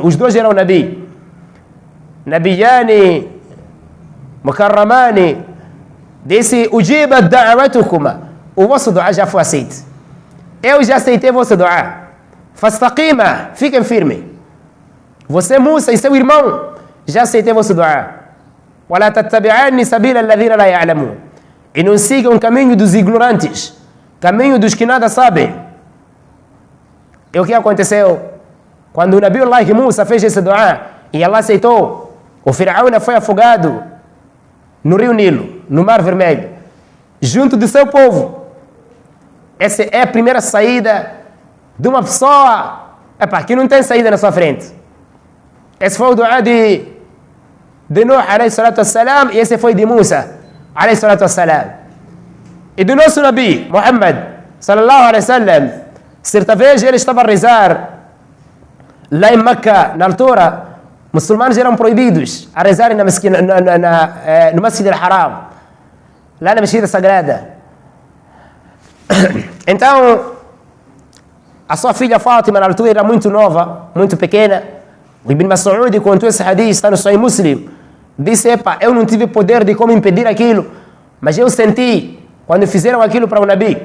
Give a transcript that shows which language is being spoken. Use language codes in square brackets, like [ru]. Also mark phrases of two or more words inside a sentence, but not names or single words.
[pt] Os dois eram Nabi. [ar] نبيان مكرمان. [pt] Disse: [ar] أجيبت دعوتكم. [pt] O vosso dua já foi aceito. Eu já aceitei vosso dua. Fastaqima, fiquem firmes. Você, Musa, e seu irmão, já aceitei vosso dua. [ar] ولا تتبعان سبيل الذين لا يعلمون. [pt] E não sigam o caminho dos ignorantes, caminho dos que nada sabem. E o que aconteceu? Quando o Nabi Allah Musa fez esse dua e Allah aceitou, o Firaúna foi afogado no rio Nilo, no Mar Vermelho, junto do seu povo. Essa é a primeira saída de uma pessoa que não tem saída na sua frente. Esse foi o dua de Nuh [ar] عليه الصلاة والسلام, [pt] e esse foi de Musa [ar] عليه الصلاة والسلام. [pt] E do nosso Nabi Muhammad [ar] صلى الله عليه وسلم, [pt] certa vez ele estava a rezar lá em Meca. Na altura, muçulmanos eram proibidos a rezar no Masjid al-Haram, lá na Mesquita Sagrada. Então, a sua filha Fátima, na altura, era muito nova, muito pequena. O Ibn Mas'ud contou esse hadith, está no Sahih Muslim. Disse: eu não tive poder de como impedir aquilo, mas eu senti quando fizeram aquilo para o Nabi.